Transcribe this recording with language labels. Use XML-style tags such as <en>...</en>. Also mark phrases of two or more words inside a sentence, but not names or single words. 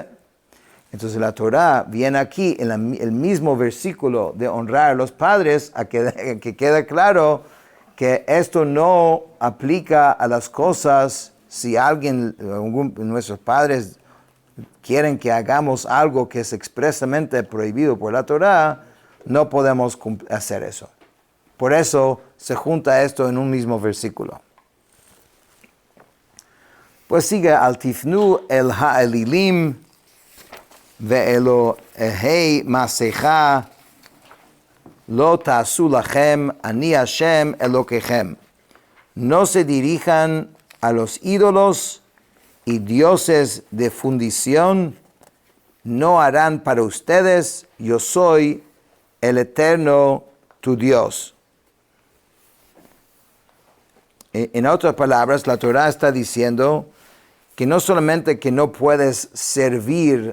<es>Entonces la Torah viene aquí en el mismo versículo de honrar a los padres a que quede claro que esto no aplica a las cosas si alguien, nuestros padres quieren que hagamos algo que es expresamente prohibido por la Torah, no podemos hacer eso. Por eso se junta esto en un mismo versículo. Pues sigue,</es> <he>אל תפנו אל האלילים ואלהי מסכה לא תעשו לכם אני השם אלוקיכם.</he> <es>No se dirijan a los ídolos y dioses de fundición, no harán para ustedes, yo soy el eterno tu Dios. En otras palabras, la Torah está diciendo que no solamente que no puedes servir</es>